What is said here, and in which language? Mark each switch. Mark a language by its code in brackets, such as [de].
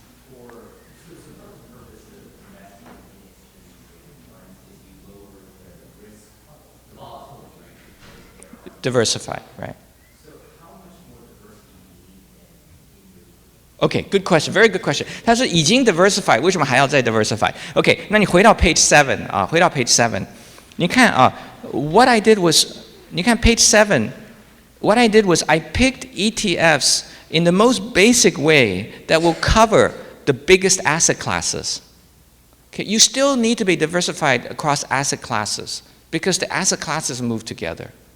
[en] For support purposes, investing in is you lower the risk, the volatility, right? Diversify, right? So how much more diversity do you need in your Okay, good question, very good question. [zh] 他说已经 diversify, 为什么还要再 diversify? [en] Okay, [zh] 那你回到 [en] page 7啊， [zh] 回到 [en] page 7， [zh] 你看啊 [en] ，what I did was， [zh] 你看 [en] page 7，what I did was I picked ETFs in the most basic way that will cover the biggest asset classes. Okay, you still need to be diversified across asset classes because the asset classes move together.